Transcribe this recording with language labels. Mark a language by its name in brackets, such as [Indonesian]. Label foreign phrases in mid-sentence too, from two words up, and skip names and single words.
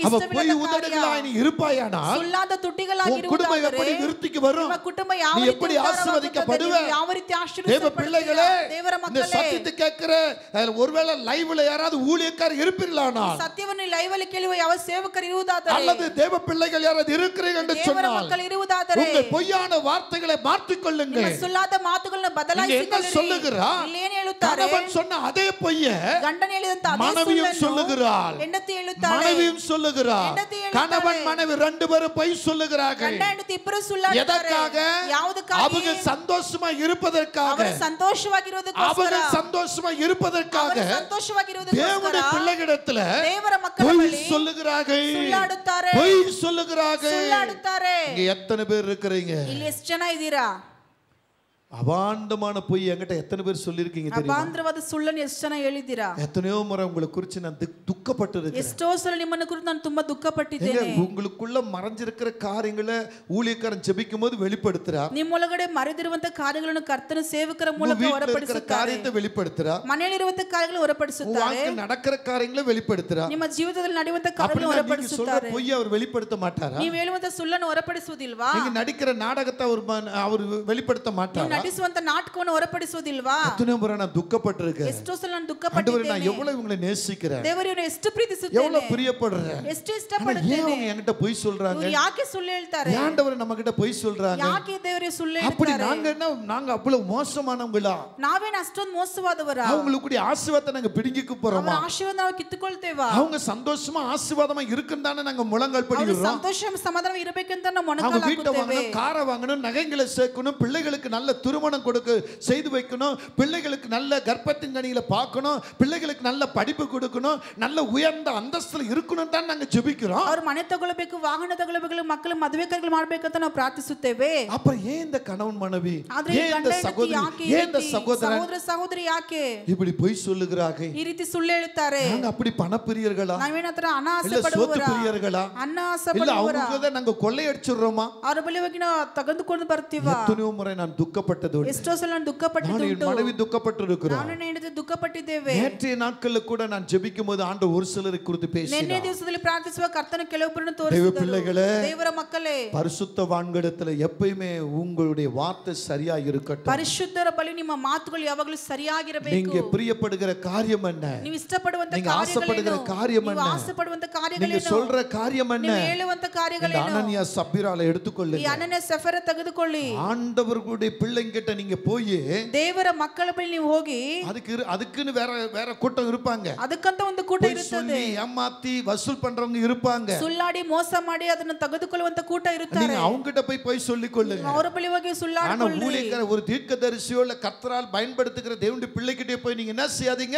[Kannada] ಇಷ್ಟವಿಲ್ಲದ ಕಾರ್ಯ. [Tamil] பொய் உதடுகளாய் நீ இருப்பாயானால் [Kannada] ಸುಳ್ಳಾದ ತುಟಿಗಳಾಗಿರುವುದಾದರೆ [Tamil] குடும்பம் எப்படி விருத்திக்கு வரும்? [Kannada] ನಿಮ್ಮ ಕುಟುಂಬ ಯಾವ [Tamil] ರೀತಿ எப்படி ஆசீர்வதிக்கப்படுவே? [Kannada] ಯಾವ ರೀತಿ ಆಶೀರ್ವದಿಸಲ್ಪಡುವೆ? [Tamil] பிள்ளைகளே [Kannada] ದೇವರ ಮಕ್ಕಳೇ [Tamil] இந்த சத்தியத்தை கேட்கிற ஒருவேளை லைவ்ல யாராவது ஊழியக்காரர் இருப்பீர்களானால் [Kannada] ಸತ್ಯವನ್ನು ಲೈವ್ ಅಲ್ಲಿ ಕೇಳುವ ಯಾವ ಸೇವಕರು ಇರುವುದಾದರೆ [Tamil] அல்லது தேவ பிள்ளைகள் யாராவது இருக்கிறீர்கள் என்று [Kannada] ದೇವರ [Tamil] சொன்னால் [Kannada] ಮಕ್ಕಳು ಇರುವುದಾದರೆ [Tamil] உங்கள் பொய்யான வார்த்தைகளை மாற்றிக் கொள்ளுங்கள். [Kannada] ನಿಮ್ಮ ಸುಳ್ಳಾದ ಮಾತುಗಳನ್ನು ಬದಲಾಯಿಸಿಕೊಳ್ಳಿರಿ. [Tamil] சொல்லுகிறார் [Kannada] ಇಲ್ಲಿ ಏನು ಹೇಳುತ್ತಾರೆ? [Tamil] கணவன் சொன்ன அதே பொய்யை [Kannada] ಗಂಡನ ಹೇಳಿದಂತ ಅದೇ [Tamil] மனைவியும் [Kannada] ಸುಳ್ಳನ್ನು [Tamil] சொல்லுகிறாள். [Kannada] ಹೆಂಡತಿ ಹೇಳುತ್ತಾಳೆ. [Tamil] மனைவியும் சொல்லுகிறாள். [Kannada] ಹೆಂಡತಿ ಹೇಳುತ್ತಾಳೆ. [Tamil] கணவன் மனைவி ரெண்டு பேரும் பொய் சொல்லுகிறார்கள். [Kannada] ಗಂಡ ಹೆಂಡತಿ ಇಬ್ಬರು ಸುಳ್ಳಾಡುತ್ತಾರೆ. [Tamil] எதற்காக? [Kannada] ಯಾವುದಕ್ಕಾಗಿ? [Tamil] அவங்க சந்தோஷமா இருப்பதற்காக. [Kannada] ಅವರು ಸಂತೋಷವಾಗಿರುವುದಕ್ಕೋಸ್ಕರ. [Tamil] அவங்க சந்தோஷமா இருப்பதற்காக. [Kannada] ಅವರು ಸಂತೋಷವಾಗಿರುವುದಕ್ಕೋಸ್ಕರ. [Tamil] தேவனுடைய பிள்ளைகளிடத்தில் [Kannada] ದೇವರ ಮಕ್ಕಳ [Tamil] பொய் [Kannada] ಬಳಿ [Tamil] சொல்லுகிறார்கள். [Kannada] ಸುಳ್ಳಾಡುತ್ತಾರೆ. [Tamil] பொய் சொல்லுகிறார்கள். [Kannada] ಸುಳ್ಳಾಡುತ್ತಾರೆ. [Tamil] இங்க எத்தனை பேர் இருக்கிறீங்க? [Kannada] ಇಲ್ಲಿ ಎಷ್ಟು ಜನ ಇದ್ದೀರಾ? [Tamil] அபாண்டமான பொய் என்கிட்ட எத்தனை பேர் சொல்லிருக்கீங்க தெரியுமா? [Kannada] ಅಭಾಂದ್ರವಾದ ಸುಳ್ಳನ್ನು ಎಷ್ಟು ಜನ ಹೇಳಿದ್ದೀರಾ? [Tamil] எத்தனையோ முறை உங்களை குறித்து நான் துக்கப்பட்டிருக்கேன். [Kannada] ಎಷ್ಟೋ ಸಲ ನಿಮ್ಮನ್ನು ಕುರಿತು ನಾನು ತುಂಬಾ ದುಃಖಪಟ್ಟಿದ್ದೇನೆ. [Tamil] உங்களுக்குள்ள மறைஞ்சிருக்கிற காரியங்களை ஊழியக்காரன் ஜெபிக்கும்போது வெளிப்படுத்துறா. [Kannada] ನಿಮ್ಮೊಳಗಡೆ ಮರೆದಿರುವಂತ ಕಾರ್ಯಗಳನ್ನು ಕರ್ತನ ಸೇವಕರ ಮೂಲಕ ಹೊರಪಡಿಸುತ್ತಾರೆ. [Tamil] காரியத்தை வெளிப்படுத்துறா. [Kannada] ಮನೆಯಲ್ಲಿರುವಂತ ಕಾರ್ಯಗಳನ್ನು ಹೊರಪಡಿಸುತ್ತಾರೆ. [Tamil] வாழ்க்கையில் நடக்கிற காரியங்களை வெளிப்படுத்துறா. [Kannada] ನಿಮ್ಮ ಜೀವಿತದಲ್ಲಿ ನಡೆಯುವಂತ ಕಾರ್ಯಗಳನ್ನು ಹೊರಪಡಿಸುತ್ತಾರೆ. [Tamil] பொய் அவர் வெளிப்படுத்த மாட்டாரா? [Kannada] ನೀವು ಹೇಳುವಂತ ಸುಳ್ಳನ್ನು ಹೊರಪಡಿಸುವುದಿಲ್ವಾ? [Tamil] நீங்க நடிக்கிற நாடகத்தை அவர் வெளிப்படுத்த மாட்டாரா? [Kannada] ನಟಿಸುವಂತ ನಾಟಕವನ್ನು ಹೊರಪಡಿಸುವುದಿಲ್ವಾ? [Tamil] எத்தனை முறை நான் துக்கப்பட்டிருக்கேன். [Kannada] ಎಷ್ಟೋ ಸಲ ನಾನು ದುಃಖಪಟ್ಟಿದ್ದೇನೆ. [Tamil] நான் எவ்வளவு இவங்களை நேசிக்கிறேன். [Kannada] ದೇವರನ್ನು ಎಷ್ಟು ಪ್ರೀತಿಸುತ್ತೇನೆ. [Tamil] எவ்வளவு பிரியப்படுறேன். [Kannada] ಎಷ್ಟು ಇಷ್ಟಪಡುತ್ತೇನೆ. [Tamil] ஏன் என்கிட்ட பொய் சொல்றாங்க? [Kannada] ಇವರು ಯಾಕೆ ಸುಳ್ಳು ಹೇಳ್ತಾರೆ? [Tamil] ஆண்டவர் நம்ம கிட்ட பொய் சொல்றாங்க. [Kannada] ಯಾಕೆ ದೇವರೇ ಸುಳ್ಳು ಹೇಳ್ತಾರೆ? [Tamil] அப்படி நாங்க அவ்வளவு மோசமானவங்களா? [Kannada] ನಾವೇನು ಅಷ್ಟೊಂದು ಮೋಸವಾದವರಾ? [Tamil] அவங்களுக்கு ஆசீர்வாதத்தை நாங்க பிடிங்கிக்க போறோமா? [Kannada] ಅವರ ಆಶೀರ್ವಾದ ನಾವು ಕಿತ್ತುಕೊಳ್ತೇವಾ? [Tamil] அவங்க சந்தோஷமா ஆசீர்வாதமா இருக்குந்தானே நாங்க முழங்கால் படிக்கிறோம். [Kannada] ಅವರು ಸಂತೋಷ ಸಮಾಧಾನ ಇರಬೇಕಂತ ನಾವು ಮೊಣಕಾಲು ಹಾಕುತ್ತೇವೆ. [Tamil] காரை வாங்கணும், நகைகளை சேர்க்கணும், பிள்ளைகளுக்கு நல்ல திருமணம் செய்து வைக்கணும், பிள்ளைகளுக்கு நல்ல கர்ப்பத்தின் கனிகளை பார்க்கணும், பிள்ளைகளுக்கு நல்ல படிப்பு கொடுக்கணும், நல்ல உயர்ந்த அந்தஸ்துல இருக்கணும் தான் நாங்க ஜெபிக்கிறோம். [Kannada] ಅವರು ಮನೆ ತಗೊಳ್ಳಬೇಕು, ವಾಹನ ತಗೊಳ್ಳಬೇಕು, ಮಕ್ಕಳು ಮದುವೆ ಕಾರ್ಯಗಳು ಮಾಡಬೇಕಂತ ನಾವು ಪ್ರಾರ್ಥಿಸುತ್ತೇವೆ. [Tamil] அப்புறம் ஏன் இந்த கணவன் மனைவி, ஏன் இந்த சகோதரி, ஏன் இந்த சகோதரன், [Kannada] ಸಹೋದರ ಸಹೋದರಿ ಯಾಕೆ [Tamil] இப்படி பொய் சொல்லுகிறார்கள்? [Kannada] ಈ ರೀತಿ ಸುಳ್ಳು ಹೇಳುತ್ತಾರೆ. [Tamil] நாங்க அப்படி பணப்பிரியர்களா? [Kannada] ನಾವೇನತ್ರ ಹಣ ಆಸೆ [Tamil] இல்ல [Kannada] ಪಡುವವರಾ? [Tamil] சொத்து பிரியர்களா? [Kannada] ಹಣ ಆಸೆ [Tamil] இல்ல [Kannada] ಪಡುವವರಾ? [Tamil] அவங்கள நாங்க கொள்ளையடிச்சிரோமா? [Kannada] ಅವರ ಬಳಿ ಹೋಗಿ ನಾವು ತೆಗೆದುಕೊಂಡು ಬರ್ತೀವಾ? [Tamil] எத்தனையோ முறை நான் துக்கப்பட்டது. [Kannada] ಎಷ್ಟೋ ಸಲ ನಾನು ದುಃಖಪಟ್ಟಿದ್ದುಂಟು. [Tamil] மனைவி துக்கப்பட்டிருக்கிறோம். [Kannada] ನಾನು ಹೆಂಡತಿ ದುಃಖಪಟ್ಟಿದ್ದೇವೆ. [Tamil] நேற்றைய நாட்களில் கூட நான் ஜெபிக்கும்போது ஆண்டவர் ஒரு சிலரை குறித்து பேசினார். [Kannada] ನಿನ್ನೆ ದಿವಸದಲ್ಲಿ ಪ್ರಾರ್ಥಿಸುವ ಕರ್ತನ ಕೆಲವೊಬ್ಬರನ್ನು ತೋರಿಸಿದರು. ದೇವರ ಮಕ್ಕಳೇ, [Tamil] பரிசுத்தவான்களிடத்தில் எப்பவுமே உங்களுடைய வார்த்தை சரியா இருக்கட்டும். [Kannada] ಪರಿಶುದ್ಧರ ಬಳಿ ನಿಮ್ಮ ಮಾತುಗಳು ಯಾವಾಗಲೂ ಸರಿಯಾಗಿರಬೇಕು. [Tamil] நீங்க பிரியப்படுகிற காரியம் என்ன? [Kannada] ನೀವು ಇಷ್ಟಪಡುವಂತ [Tamil] நீங்க ஆசைப்படுகிற காரியம் என்ன? [Kannada] ನೀವು ಆಸೆಪಡುವಂತ ಕಾರ್ಯಗಳೇನು? [Tamil] நீங்க சொல்ற காரியம் என்ன? [Kannada] ನೀವು ಹೇಳುವಂತ ಕಾರ್ಯಗಳೇನು? [Tamil] அனனியா சப்பீரால எடுத்துக்கொள்ளுங்க. [Kannada] ಈ ಅನನಿಯ ಸಫೀರ ತೆಗೆದುಕೊಳ್ಳಿ. [Tamil] ஆண்டவர்களுடைய பிள்ளைங்கிட்ட நீங்க போய் [Kannada] ದೇವರ ಮಕ್ಕಳ ಬಳಿ ನೀವು ಹೋಗಿ, [Tamil] அதுக்குன்னு வேற கூட்டம் இருப்பாங்க. [Kannada] ಅದಕ್ಕಂತ ಒಂದು ಕೂಟ ಇರುತ್ತದೆ. [Tamil] ஏமாத்தி வசூல் பண்றவங்க இருப்பாங்க. [Kannada] ಸುಳ್ಳಾಡಿ ಮೋಸ ಮಾಡಿ ಅದನ್ನು ತೆಗೆದುಕೊಳ್ಳುವಂತ ಕೂಟ ಇರುತ್ತಾರೆ. [Tamil] நீங்க அவங்க கிட்ட போய் சொல்லிக் கொள்ளுங்க. [Kannada] ಅವರ ಬಳಿ ಹೋಗಿ ಸುಳ್ಳಾಡಿಕೊಳ್ಳಿ. [Tamil] ஆனா ஊழியக்கார ஒரு தீர்க்கதரிசியோ இல்ல கர்த்தரால் பயன்படுத்துகிற தேவனுடைய பிள்ளைகிட்ட போய் நீங்க என்ன செய்யாதீங்க?